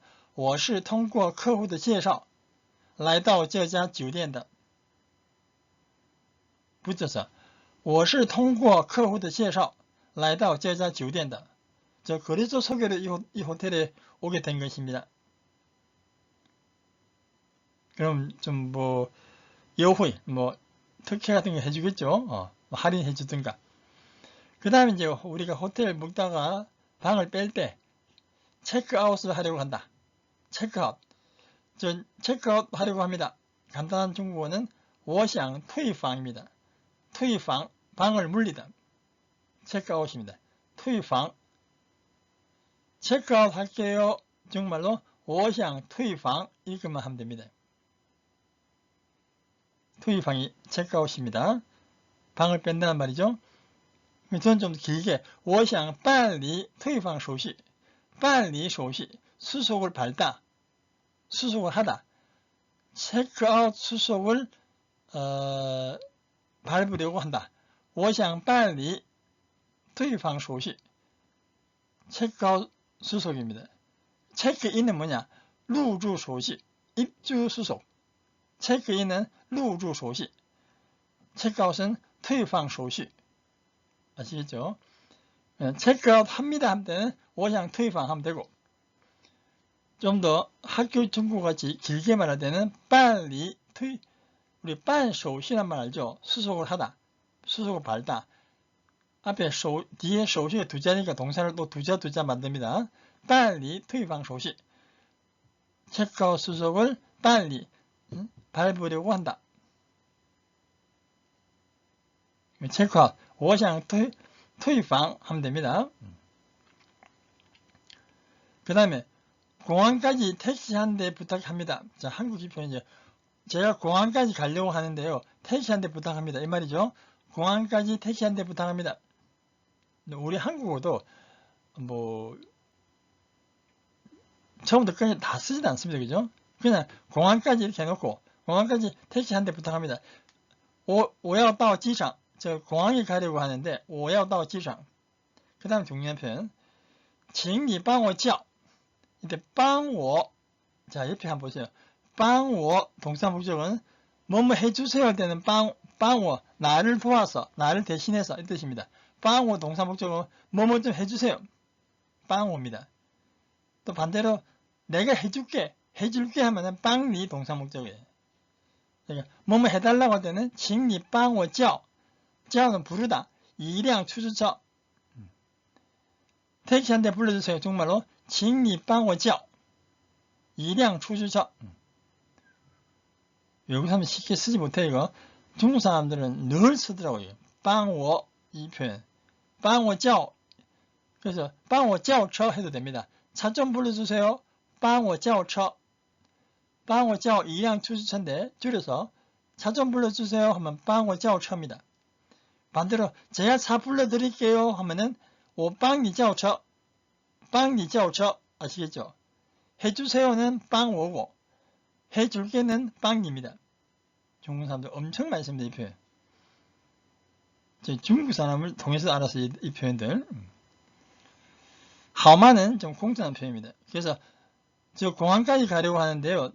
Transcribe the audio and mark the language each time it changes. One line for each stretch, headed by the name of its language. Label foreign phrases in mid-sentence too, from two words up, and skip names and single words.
Chinese: 我是通过客户的介绍来到这家酒店的 붙여서 我是通过客户的介绍来到这家酒店的
Korean: 저 거래처 소개로 이 호텔에 오게 된 것입니다. 그럼 좀 뭐 优惠, 뭐 특혜 같은 거 해주겠죠. 할인해 주든가. 그 다음에 이제 우리가 호텔 묵다가 방을 뺄 때 체크아웃을 하려고 한다. 체크아웃. 체크아웃 하려고 합니다. 간단한 중국어는
Chinese: 我想退房
Korean: 입니다.
Chinese: 退房,
Korean: 방을 물리다. 체크아웃입니다.
Chinese: 退房.
Korean: 체크아웃 할게요. 정말로
Chinese: 我想退房
Korean: 이것만 하면 됩니다. 退房이 체크아웃입니다. 방을 뺀다는 말이죠. 저는 좀 길게
Chinese: 我想办理退房手续 办理手续
Korean: 수속을 밟다, 수속을 하다. 체크아웃 수속을 밟으려고 한다.
Chinese: 我想办理退房手续
Korean: 체크아웃 수속입니다. 체크인은 뭐냐?
Chinese: 入住手续
Korean: 입주 수속. 체크인은
Chinese: 入住手续
Korean: 체크아웃은
Chinese: 退房手续
Korean: 아시겠죠? 체크아웃 합니다 할 때는
Chinese: 我想退房
Korean: 하면 되고 좀 더 학교 중국어같이 길게 말할 때는 빨리 推, 우리
Chinese: 办手续
Korean: 란 말 알죠? 수속을 하다, 수속을 밟다. 앞에 뒤에 手续 두 자니까 동사를 또 두 자 만듭니다.
Chinese: 빨리 退房手续.
Korean: 체크아웃 수속을 빨리 밟으려고 한다. 체크아웃,
Chinese: 我想退房
Korean: 하면 됩니다. 그 다음에 공항까지 택시 한 대 부탁합니다. 자, 한국이 표현이죠. 제가 공항까지 가려고 하는데요. 택시 한 대 부탁합니다. 이 말이죠. 공항까지 택시 한 대 부탁합니다. 우리 한국어도 뭐 처음부터 끝까지 다 쓰지도 않습니다. 그죠? 그냥 공항까지 이렇게 해놓고 공항까지 택시 한 대 부탁합니다.
Chinese: 我要到机场.
Korean: 저 공항에 가려고 하는데
Chinese: 我要到机场.
Korean: 그 다음 중요한 표현.
Chinese: 请你帮我叫. 이때 帮我.
Korean: 자, 옆에 한번 보세요.
Chinese: 帮我
Korean: 동사 목적은 뭐뭐 해주세요 할 때는
Chinese: 帮我,
Korean: 나를 도와서, 나를 대신해서 이 뜻입니다.
Chinese: 帮我
Korean: 동사 목적은 뭐뭐 좀 해주세요.
Chinese: 帮我
Korean: 입니다. 또 반대로 내가 해줄게 하면은
Chinese: 帮你
Korean: 동사 목적이에요. 그러니까 뭐뭐 해달라고 할 때는
Chinese: 请你帮我叫.
Korean: 叫는 부르다.
Chinese: 一辆出租车.
Korean: 택시 한 대 불러주세요. 정말로
Chinese: 请你帮我叫一辆出租车.
Korean: 외국 사람은 쉽게 쓰지 못해 이거. 중국 사람들은 늘 쓰더라고요.
Chinese: 帮我
Korean: 이 표현.
Chinese: 帮我叫.
Korean: 그래서
Chinese: 帮我叫车
Korean: 해도 됩니다. 차 좀 불러주세요.
Chinese: 帮我叫车. 帮我叫一辆出租车
Korean: 인데 줄여서 차 좀 불러주세요 하면
Chinese: 帮我叫车
Korean: 입니다. 반대로 제가 차 불러드릴게요 하면은
Chinese: 我帮你叫车. 帮你叫车.
Korean: 아시겠죠? 해주세요는
Chinese: 帮我
Korean: 고 해줄게는
Chinese: 帮你
Korean: 입니다. 중국 사람들 엄청 많이 씁니다. 이 표현. 중국 사람을 통해서 알아서 이 표현들. 하오마는 좀 공정한 표현입니다. 그래서 저 공항까지 가려고 하는데요.